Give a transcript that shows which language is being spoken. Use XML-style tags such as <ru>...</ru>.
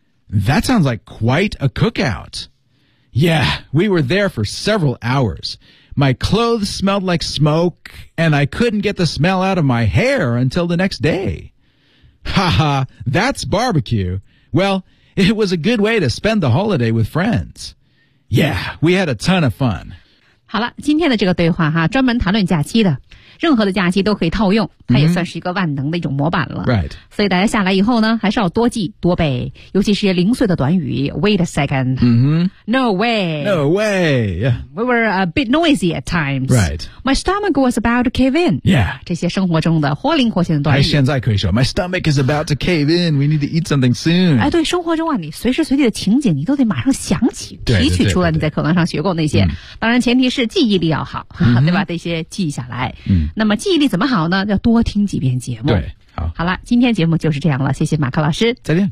<en>That sounds like quite a cookout. Yeah, we were there for several hours. My clothes smelled like smoke, and I couldn't get the smell out of my hair until the next day. Haha, that's barbecue. Well, it was a good way to spend the holiday with friends. Yeah, we had a ton of fun.</en> <zh>好了，今天的这个对话哈，专门谈论假期的，任何的假期都可以套用，它也算是一个万能的一种模板了。</zh> <en>Right.</en> <zh>所以大家下来以后呢，还是要多记多背，尤其是些零碎的短语。</zh> <en>Wait a second. No way. No way. Yeah. We were a bit noisy at times. Right. My stomach was about to cave in. Yeah.</en> <zh>这些生活中的活灵活现的短语。还现在可以说</zh> <en>My stomach is about to cave in. We need to eat something soon.</en> <zh>哎，对，生活中啊，你随时随地的情景，你都得马上想起，提取出来你在课堂上学过那些。当然，前提是记忆力要好，对吧？得先记下来。那么记忆力怎么好呢？要多听几遍节目。对，好。好了，今天节目就是这样了，谢谢马克老师。再见。</zh>